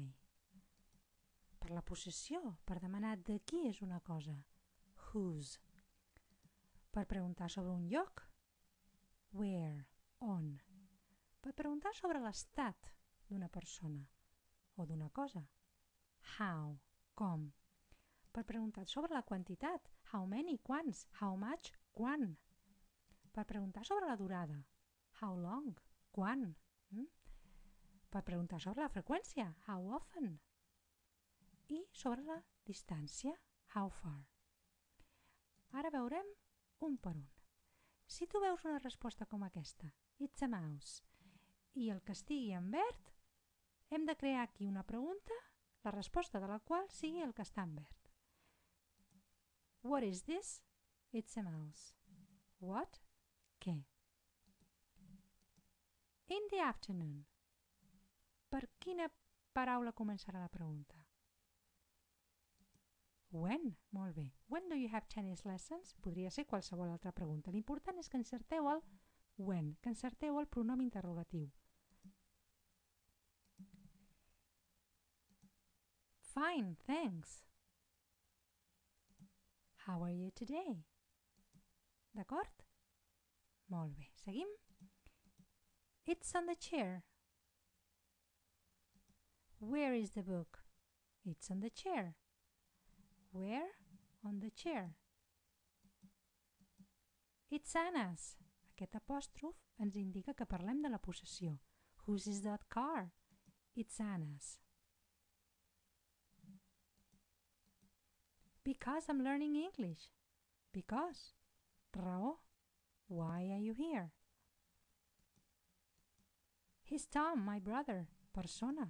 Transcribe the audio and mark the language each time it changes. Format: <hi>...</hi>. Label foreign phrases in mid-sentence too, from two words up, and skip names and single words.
<ca>Per la possessió, per demanar de qui és una cosa, whose. Per preguntar sobre un lloc, where, on. Per preguntar sobre l'estat d'una persona o d'una cosa, how, com. Per preguntar sobre la quantitat,</ca> <en>how many, quants, how much,</en> <ca>quan. Per preguntar sobre la durada,</ca> <en>how long,</en> <ca>quan. Per preguntar sobre la freqüència,</ca> <en>how often.</en> <ca>I sobre la distància,</ca> <en>how far.</en> <ca>Ara veurem un per un. Si tu veus una resposta com aquesta,</ca> <en>it's a mouse,</en> <ca>i el que estigui en verd, hem de crear aquí una pregunta, la resposta de la qual sigui el que està en verd.</ca> <en>What is this? It's a mouse. What? Què? In the afternoon.</en> <ca>Per quina paraula començarà la pregunta? When? Molt bé.</ca> <en>When do you have tennis lessons?</en> <ca>Podria ser qualsevol altra pregunta. L'important és que encerteu el when, que encerteu el pronom interrogatiu.</ca> <en>Fine, thanks. How are you today?</en> <ca>D'acord? Molt bé. Seguim?</ca> <en>It's on the chair. Where is the book? It's on the chair. Where? On the chair. It's Anna's.</en> <ca>Aquest apòstrof ens indica que parlem de la possessió.</ca> <en>Whose is that car? It's Anna's. Because I'm learning English. Because. Raó. Why are you here? He's Tom, my brother. Persona.</en>